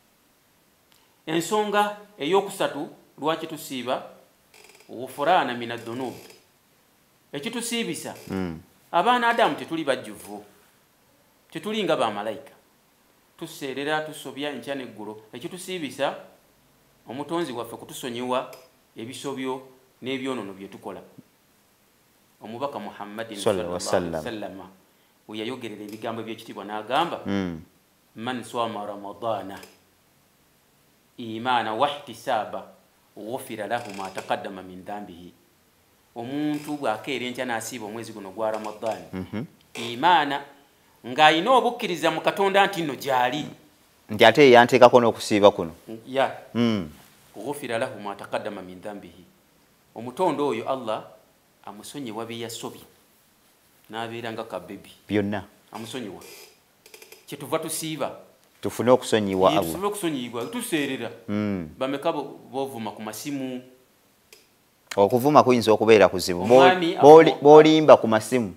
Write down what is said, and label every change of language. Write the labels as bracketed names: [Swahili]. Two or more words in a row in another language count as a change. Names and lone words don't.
[Ganda] Ensonga ey'okusatu lwaki tusiiba [Arabic] وغفرانا من الذنوب [Ganda] ekitusiibisa abaana Adamu tetuli bajjuvu tetuli nga bamalayika tuseerera tusobya enkya n'eggulo ekitusiibisa omutonzi waffe kutusonyiwa ebisobyo n'ebyonoono bye tukola. Omubaka Muhammadin [Arabic] صلى الله عليه وسلم [Ganda] we yayogerera ebigambo by'ekitiibwa n'agamba [Arabic] من صام رمضان إيمانا واحتسابا غفر له ما تقدم من ذنبه. [Ganda] Omuntu bw'akeera enkya n'asiiba omwezi guno gwa Ramadan imana ng'ayina obukkiriza mu Katonda nti nno gy'ali nti ate yanteekako n'okusiiba kuno [Arabic] غفر له ما تقدم من ذنبه. [Ganda] Omutonde oyo Allah amusonyiwa bye yasobye n'abeera nga kabebi byonna amusonyiwa kyetuva tusiiba tufune okusonyiwa Allah tufune okusonyiyibwa tuseerera bameka bovuma ku masimu. Okuvuma kuyinza okubeera kuzibu b'olimba ku masimu